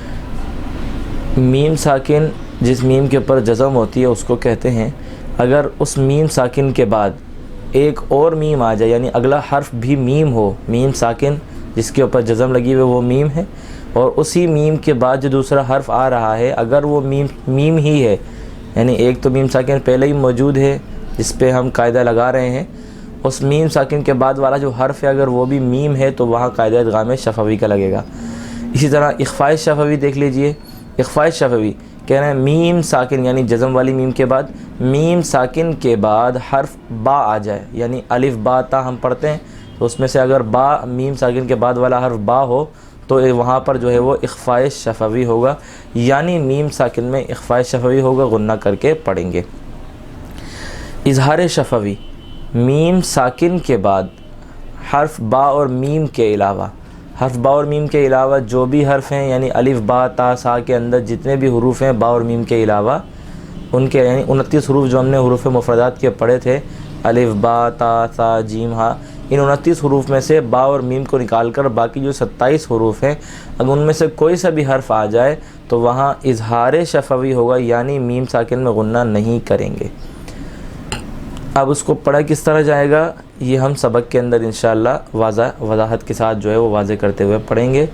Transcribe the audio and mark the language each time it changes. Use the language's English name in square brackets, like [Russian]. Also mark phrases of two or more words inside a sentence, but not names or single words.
[Urdu] میم ساکن جس میم کے اوپر جزم ہوتی ہے اس کو کہتے ہیں اگر اس میم ساکن کے بعد ایک اور میم آ جائے، یعنی اگلا حرف بھی میم ہو، میم ساکن جس کے اوپر جزم لگی ہوئی وہ میم ہے، اور اسی میم کے بعد جو دوسرا حرف آ رہا ہے اگر وہ میم ہی ہے، یعنی ایک تو میم ساکن پہلے ہی موجود ہے جس پہ ہم قاعدہ لگا رہے ہیں، اس میم ساکن کے بعد والا جو حرف ہے اگر وہ بھی میم ہے تو وہاں قاعدہ ادغام شفوی کا لگے گا۔ اسی طرح اخفاء شفوی دیکھ لیجئے۔ اخفاء شفوی کہہ رہے ہیں میم ساکن یعنی جزم والی میم کے بعد میم ساکن کے بعد حرف با آ جائے، یعنی الف با تا ہم پڑھتے ہیں تو اس میں سے اگر با میم ساکن کے بعد والا حرف با ہو تو وہاں پر جو ہے وہ اخفاء شفوی ہوگا، یعنی میم ساکن میں اخفاء شفوی ہوگا، غنہ کر کے پڑھیں گے۔ اظہار شفوی میم ساکن کے بعد حرف با اور میم کے علاوہ جو بھی حرف ہیں، یعنی الف با تا سا کے اندر جتنے بھی حروف ہیں با اور میم کے علاوہ ان کے، یعنی 29 حروف جو ہم نے حروف مفردات کے پڑھے تھے، الف با تا سا جیم ہا، ان 29 حروف میں سے با اور میم کو نکال کر باقی جو 27 حروف ہیں اگر ان میں سے کوئی سا بھی حرف آ جائے تو وہاں اظہار شفوی ہوگا، یعنی میم ساکن میں غنہ نہیں کریں گے۔ اب اس کو پڑھا کس طرح جائے گا یہ ہم سبق کے اندر انشاءاللہ وضاحت کے ساتھ جو ہے وہ واضح کرتے ہوئے پڑھیں گے۔